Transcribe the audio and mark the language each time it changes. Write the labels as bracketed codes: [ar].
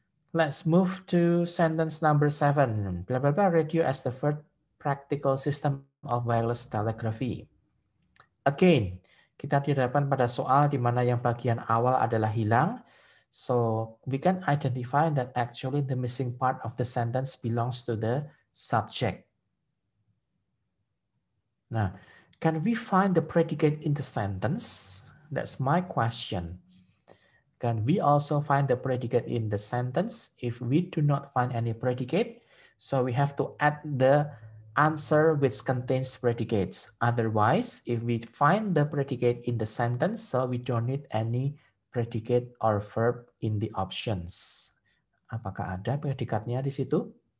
[en] Let's move to sentence number 7. Blah blah blah, radio as the first practical system of wireless telegraphy. [id] Again, kita dihadapkan pada soal di mana yang bagian awal adalah hilang. [en] So we can identify that actually the missing part of the sentence belongs to the subject. Nah, can we find the predicate in the sentence? That's my question. Can we also find the predicate in the sentence? If we do not find any predicate, so we have to add the answer which contains predicates. Otherwise, if we find the predicate in the sentence, so we don't need any predicate or verb in the options. [id] Apakah ada predikatnya di situ?